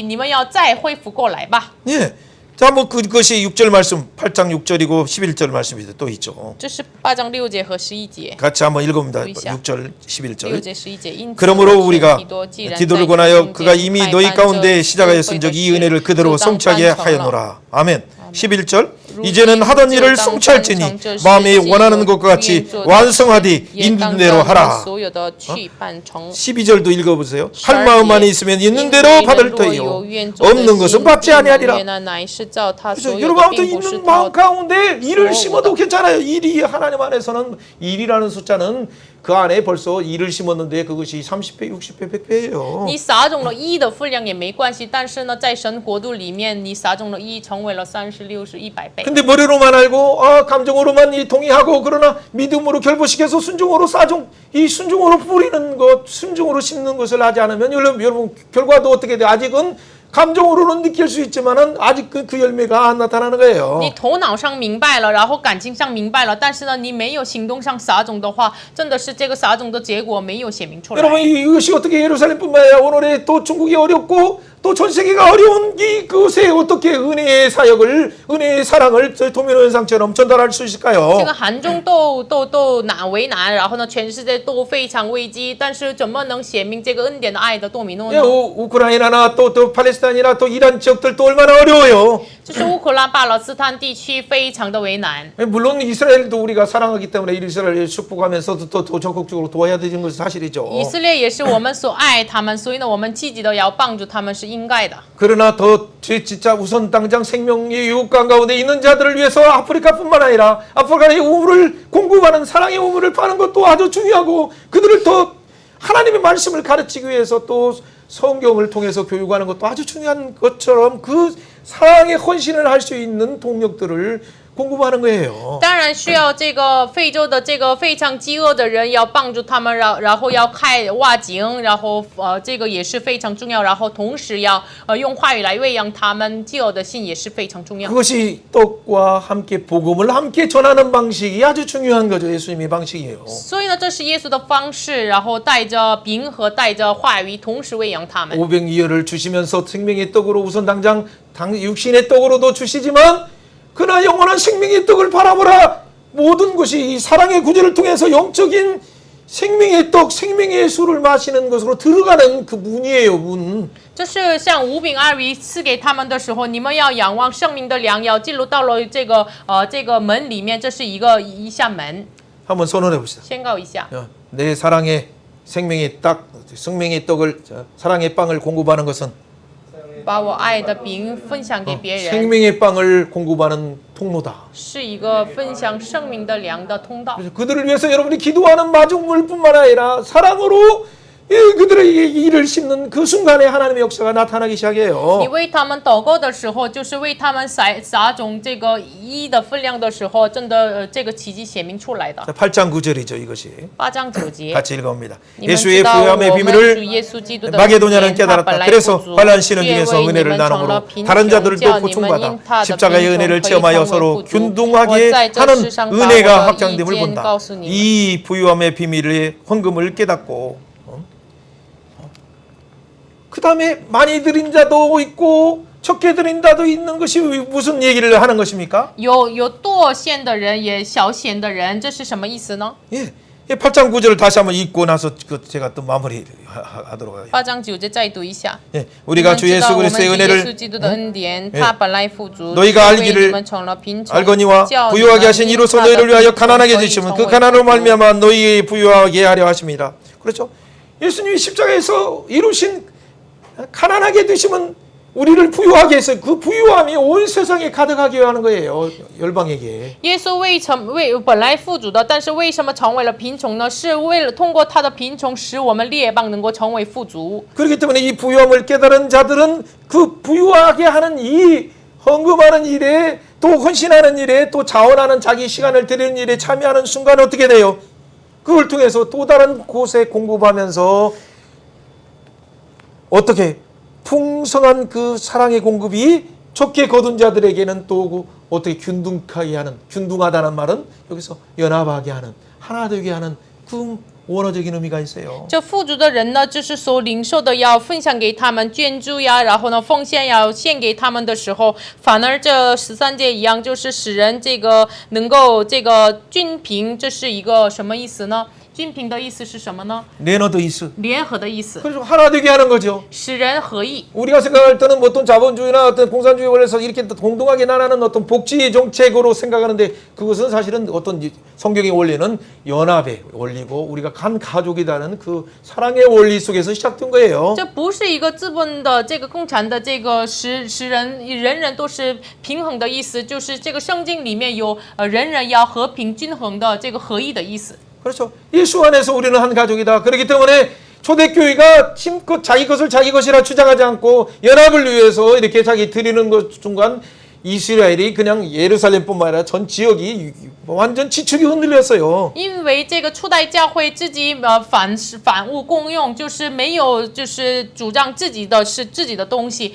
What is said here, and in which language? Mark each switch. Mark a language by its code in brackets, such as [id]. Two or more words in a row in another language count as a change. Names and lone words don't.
[ko] 예, 자, 뭐 그것이 6절 말씀, 8장 6절이고 11절 말씀이 또 있죠. [zh] 这是8章6节和11节。 [ko] 같이 한번 읽어봅니다. 6절, 6절, 6 11절. [zh] 节11节。因此 [ko] 그러므로 우리가 [zh] 提多既然 [ko] 디도를 [zh] 在 [ko] 권하여 [zh] 中 [ko] 그가 [zh] 间 [ko] 이미 [zh] 派 [ko] 너희 [zh] 办 [ko] 가운데 [zh] 这 [ko] 시작하였은즉 이 [zh] 智慧的 [ko] 은혜를 [zh] 事 [ko] 그대로 [zh] 就当 [ko] 성취하게 [zh] 办成了。 [ko] 하였노라. 아멘. 11절. [zh] 如 [ko] 이제는 [zh] 今 [ko] 하던 [zh] 就 [ko] 일을 [zh] 当 [ko] 성취할지니 [zh] 完成这事 [ko] 마음에 [zh] 既 [ko] 원하는 [zh] 有 [ko] 것과 같이 [zh] 愿做的 [ko] 완성하되 [zh] 也 [ko] 있는 [zh] 当 [ko] 대로 [zh] 照着 [ko] 하라. [zh] 所有的去办成。 [ko] 12절도 읽어보세요. 12 할 마음만 있으면 있는 대로 받을 터이요 없는 것은 받지 아니하리라. 그렇죠? 여러분 아무튼 있는 마음 가운데 일을 심어도 괜찮아요. 일이 하나님 안에서는 일이라는 숫자는 그 안에 벌써 일을 심었는데 그것이 30배, 60배, 100배예요. [zh] 你撒种了1的分量也没关系，但是呢，在神国度里面，你撒种了1，成为了30、60、100倍。 [ko] 근데 머리로만 알고 감정으로만 동의하고 그러나 믿음으로 결부시켜서 순종으로 이 순종으로 뿌리는 것, 순종으로 심는 것을 하지 않으면 여러분 결과도 어떻게 돼? 아직은 감정으로는 느낄 수 있지만은 아직 그 열매가 안 나타나는 거예요. [zh] 你头脑上明白了，然后感情上明白了，但是呢，你没有行动上撒种的话，真的是这个撒种的结果没有显明出来。 [ko] 여러분 이것이 어떻게 예루살렘뿐만 아니라 오늘의 또 중국이 어렵고 또 전 세계가 어려운 이곳에 어떻게 은혜의 사역을 은혜의 사랑을 도미노 현상처럼 전달할 수 [zh] 这 [ko] 있을까요? [zh] 个韩中都难为难，然后呢，全世界都非常危机，但是怎么能显明这个恩典的爱的多米诺 [ko] 예, [zh] 呢？ [ko] 우크라이나나 또 팔레스타인이나 또 이란 지역들 또 얼마나 어려워요. [zh] 就是乌克兰、巴勒斯坦地区非常的为难。 [ko] 물론 이스라엘도 우리가 사랑하기 때문에 이스라엘을 축복하면서도 또 적극적으로 도와야 되는 것은 사실이죠. [zh] 以色列也是我们所爱他们，所以呢，我们积极的要帮助他们是应该的。 [ko] 그러나 더 진짜 우선 당장 생명의 유혹감 가운데 있는 자들을 위해서 아프리카뿐만 아니라 아프리카의 우물을 공급하는 사랑의 우물을 파는 것도 아주 중요하고 그들을 더 하나님의 말씀을 가르치기 위해서 또 성경을 통해서 교육하는 것도 아주 중요한 것처럼 그 사랑의 헌신을 할 수 있는 동력들을 공급하는 거예요. [zh] 当然需要这个非洲的这个非常饥饿的人，要帮助他们，然后要开挖井，然后这个也是非常重要，然后同时要用话语来喂养他们，饥饿的心也是非常重要。 [ko] 그것이 떡과 함께 복음을 함께 전하는 방식이 아주 중요한 거죠. 예수님의 방식이에요. [zh] 所以呢，这是耶稣的方式，然后带着饼和带着话语，同时喂养他们。 [ko] 500이여를 주시면서 생명의 떡으로 우선 당장 육신의 떡으로도 주시지만 그러나 영원한 생명의 떡을 바라보라. 모든 것이 이 사랑의 구절을 통해서 영적인 생명의 떡, 생명의 술을 마시는 것으로 들어가는 그 문이에요, 문. [zh] 就是像五饼二鱼赐给他们的时候，你们要仰望生命的粮，要进入到了这个门里面，这是一扇门。 [ko] 한번 선언해 봅시다. [zh] 宣告一下， [ko] 내 사랑의 생명의 떡을 사랑의 빵을 공급하는 것은 [zh] 把我爱的饼分享给别人， [ko] 생명의 빵을 공급하는 통로다. [zh] 是一个分享生命的粮的通道。 [ko] 그래서 그들을 위해서 여러분이 기도하는 마중물뿐만 아니라 사랑으로 그들에게 일을 심는 그 순간에 하나님의 역사가 나타나기 [zh] 你 [ko] 시작해요. [zh] 为他们祷告的时候，就是为他们撒种这个1的分量的时候，真的这个奇迹显明出来的。 [ko] 자, 8장 9절이죠, 이것이. [zh] 8 章9节， [ko] 같이 읽어봅니다. [zh] 你们 [ko] 예수의 [zh] 知道我 [ko] 부요함의 [zh] 们主 [ko] 비밀을 [zh] 耶稣基督的 [ko] 마게도냐는 [zh] 恩典，他本 [ko] 깨달았다. [zh] 来 [ko] 그래서 [zh] 富足， [ko] 환란시는 [zh] 却 [ko] 중에서 [zh] 为你 [ko] 은혜를 [zh] 们成了 [ko] 나눔으로 [zh] 贫 [ko] 다른 [zh] 穷， [ko] 자들도 [zh] 叫你们 [ko] 고충받아 [zh] 因他的 [ko] 십자가의 [zh] 贫穷 [ko] 은혜를 [zh] 可以 [ko] 체험하여 [zh] 成为 [ko] 서로 [zh] 富足。我 [ko] 균등하게 [zh] 在这 [ko] 하는 [zh] 世上把我 [ko] 은혜가 [zh] 的意 [ko] 확장됨을 [zh] 见 [ko] 본다. [zh] 告诉你们。 [ko] 이 부요함의 비밀의 헌금을 깨닫고 그 다음에 많이 드린 자도 있고 적게 드린 자도 있는 것이 무슨 얘기를 하는 것입니까? [zh] 有多献的人，也小献的人，这是什么意思呢？ [ko] 예, 8장 9절을 다시 한번 읽고 나서 제가 또 마무리하도록 하겠습니다. [zh] 8 章9节再读一下。 [ko] 예, 우리가 주 예수 [zh] 我们知 [ko] 그리스도의 [zh] 道我们主耶稣 [ko] 은혜를 [zh] 基督的恩典， [ko] 예 [zh] 他本来富足， [ko] 너희가 [zh] 却为 [ko] 알기를 [zh] 你们成了贫穷， [ko] 알거니와 [zh] 叫你 [ko] 부유하게 [zh] 们 [ko] 하신 [zh] 因 [ko] 이로써 [zh] 他的 [ko] 너희를 위하여 [zh] 贫穷 [ko] 가난하게 [zh] 可以 [ko] 주시면 [zh] 成 [ko] 그 [zh] 为 [ko] 가난으로 [zh] 富足 [ko] 말미암아 너희 부유하게 하려 하십니다. 그렇죠? 예수님이 십자가에서 이루신 가난하게 되시면 우리를 부유하게 해서 그 부유함이 온 세상에 가득하게 하는 거예요. 열방에게. [zh] 耶稣本来富足的，但是为什么成为了贫穷呢？是为了通过他的贫穷，使我们列邦能够成为富足。 [ko] 그렇기 때문에 이 부유함을 깨달은 자들은 그 부유하게 하는 이 헌금하는 일에 또 헌신하는 일에 또 자원하는 자기 시간을 드리는 일에 참여하는 순간 어떻게 돼요? 그걸 통해서 또 다른 곳에 공급하면서 어떻게 풍성한 그 사랑의 공급이 적게 거둔 자들에게는 또 어떻게 균등하게 하는, 균등하다는 말은 여기서 연합하게 하는, 하나 되게 하는 그 원어적인 의미가 있어요. [zh] 这富足的人呢，就是所领受的要分享给他们捐助呀，然后呢奉献要献给他们的时候，反而这13节一样，就是使人这个能够这个均平，这是一个什么意思呢？均平的意思是什么呢？ 레너드이스. 联合的意思， [ko] 그래서 하나 되게 하는 거죠. [zh] 使人合一。 [ko] 우리가 생각할 때는 어떤 자본주의나 어떤 공산주의 원에서 이렇게 공동하게 나가는 어떤 복지 정책으로 생각하는데 그것은 사실은 어떤 성경의 원리는 연합의 원리고 우리가 한 가족이라는 그 사랑의 원리 속에서 시작된 거예요. [zh] 这不是一个资本的这个共产的这个使人人都是平衡的意思，就是这个圣经里面有人人要和平均衡的这个合一的意思。 [ko] 그렇죠. 예수 안에서 우리는 한 가족이다. 그렇기 때문에 초대교회가 힘껏 자기 것을 자기 것이라 주장하지 않고 연합을 위해서 이렇게 자기 드리는 것 중간 이스라엘이 그냥 예루살렘뿐만 아니라 전 지역이 완전 지축이 흔들렸어요. [zh] 因为这个初代教会自己反物共用，就是没有就是主张自己的是自己的东西。